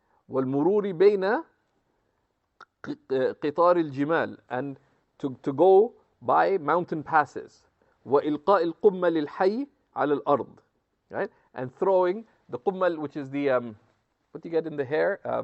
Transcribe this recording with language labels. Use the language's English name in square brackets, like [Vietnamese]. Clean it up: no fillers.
[Arabic] والمرور بين قطار الجمال, [English] and to go by mountain passes. [Arabic] وإلقاء القمل الحي على الأرض, [English] right? And throwing the qummal, which is the what do you get in the hair?